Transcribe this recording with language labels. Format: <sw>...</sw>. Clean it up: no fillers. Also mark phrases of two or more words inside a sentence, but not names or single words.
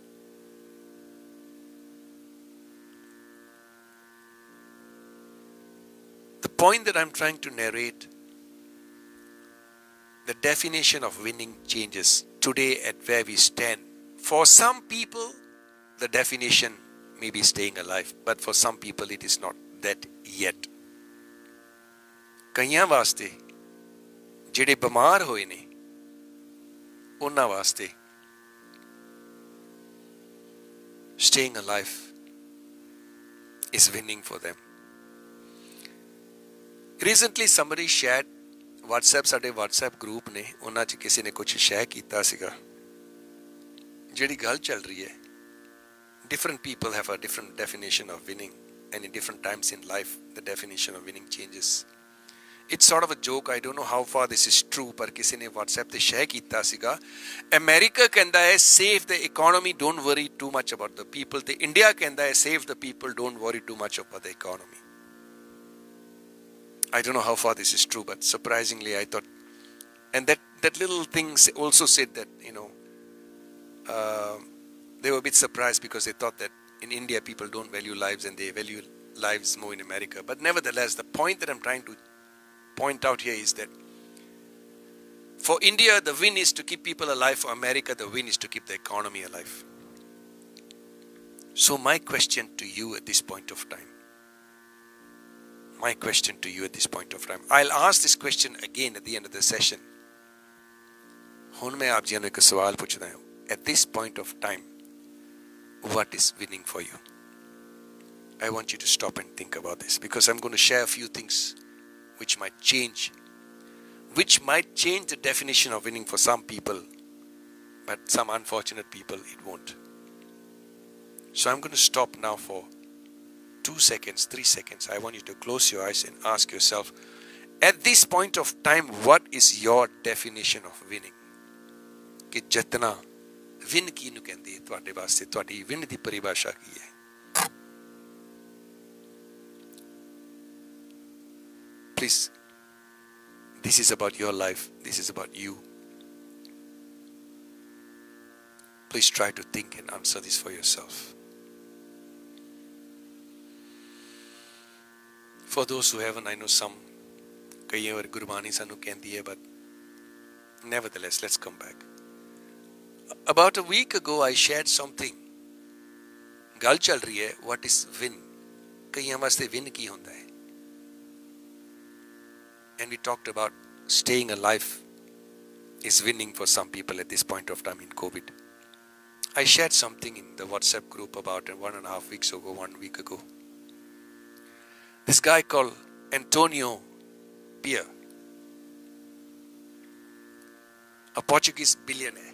<en>The point that I'm trying to narrate, the definition of winning changes today at where we stand. For some people, the definition may be staying alive, but for some people it is not that yet.</en> <pa>ਕਈਆਂ ਵਾਸਤੇ ਜਿਹੜੇ ਬਿਮਾਰ ਹੋਏ ਨੇ, ਉਹਨਾਂ ਵਾਸਤੇ</pa> <en>staying alive is winning for them. Recently somebody shared WhatsApp,</en> <pa>ਸਾਡੇ WhatsApp group ਨੇ ਉਹਨਾਂ 'ਚ ਕਿਸੇ ਨੇ ਕੁਝ ਸ਼ੇਅਰ ਕੀਤਾ ਸੀਗਾ ਜਿਹੜੀ ਗੱਲ ਚੱਲ ਰਹੀ ਹੈ</pa> <en>different people have a different definition of winning and in different times in life the definition of winning changes. It's sort of a joke. I don't know how far this is true,</en> <pa>ਪਰ ਕਿਸੇ ਨੇ WhatsApp ਤੇ ਸ਼ੇਅਰ ਕੀਤਾ ਸੀਗਾ ਅਮਰੀਕਾ ਕਹਿੰਦਾ ਹੈ</pa> <en>save the economy, don't worry too much about the people,</en> <pa>ਤੇ ਇੰਡੀਆ ਕਹਿੰਦਾ ਹੈ</pa> <en>save the people, don't worry too much about the economy. I don't know how far this is true, but surprisingly I thought, and that little thing also said that, you know, they were a bit surprised because they thought that in India people don't value lives and they value lives more in America. But nevertheless, the point that I'm trying to point out here is that for India the win is to keep people alive, for America the win is to keep the economy alive. So my question to you at this point of time, I'll ask this question again at the end of the session.</en> <pa>ਹੁਣ ਮੈਂ ਆਪ ਜੀ ਨੂੰ ਇੱਕ ਸਵਾਲ ਪੁੱਛਦਾ ਹਾਂ,</pa> <en>at this point of time, what is winning for you? I want you to stop and think about this, because I'm going to share a few things which might change the definition of winning for some people, but some unfortunate people it won't. So I'm going to stop now for 2 seconds, 3 seconds. I want you to close your eyes and ask yourself, at this point of time, what is your definition of winning?</en> <pa>ਕਿ ਜਿੱਤਣਾ ਵਿਨ ਕਿਹਨੂੰ ਕਹਿੰਦੇ ਤੁਹਾਡੇ ਵਾਸਤੇ, ਤੁਹਾਡੀ ਵਿਨ ਦੀ ਪਰਿਭਾਸ਼ਾ ਕੀ ਹੈ?</pa> <en>Please, this is about your life. This is about you. Please try to think and answer this for yourself. For those who haven't, I know some,</en> <pa>ਕਈ ਵਾਰ ਗੁਰਬਾਣੀ ਸਾਨੂੰ ਕਹਿੰਦੀ ਹੈ,</pa> <en>but nevertheless, let's come back. About a week ago, I shared something.</en> <pa>ਗੱਲ ਚੱਲ ਰਹੀ ਹੈ,</pa> <en>what is win?</en> <pa>ਕਈਆਂ ਵਾਸਤੇ win ਕੀ ਹੁੰਦਾ ਹੈ?</pa> <en>And we talked about staying alive is winning for some people at this point of time in COVID. I shared something in the WhatsApp group about 1.5 weeks ago, 1 week ago. This guy called Antonio Pierre, a Portuguese billionaire.</en>